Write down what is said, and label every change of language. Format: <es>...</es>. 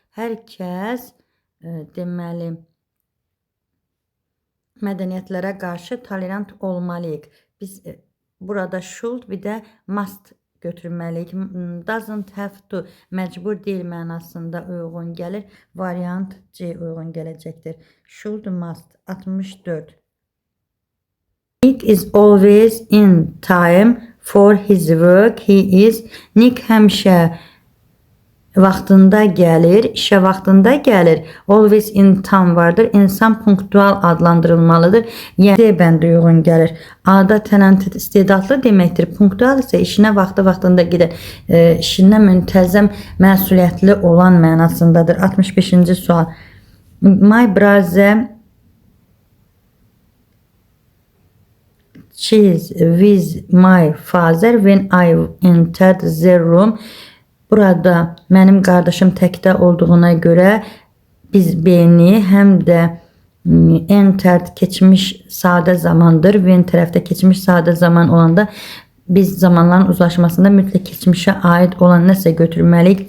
<az>Hər kəs deməli mədəniyyətlərə qarşı tolerant olmalıyıq. Biz burada should bir də must götürməliyik. Doesn't have to məcbur deyil mənasında uyğun gəlir. Variant C uyğun gələcəkdir. Should, must. 64.</az> <en>Nick is always in time for his work.</en> <az>Nick həmişə vaxtında gəlir, işə vaxtında gəlir. Always in time vardır. İnsan punktual adlandırılmalıdır. Yəni D bəndi uyğun gəlir. A-da talented, istedadlı deməkdir. Punktual isə işinə vaxtında gedir. İşinə müntəzəm, məsuliyyətli olan mənasındadır. 65-ci sual.</az> <en>My brother cheese with my father when I entered the room.</en> <az>Burada mənim qardaşım təkdə olduğuna görə biz B-ni həm də entered keçmiş sadə zamandır. When tərəfdə keçmiş sadə zaman olanda biz zamanların uzlaşmasında mütləq keçmişə aid olan nəsə götürməliyik.</az>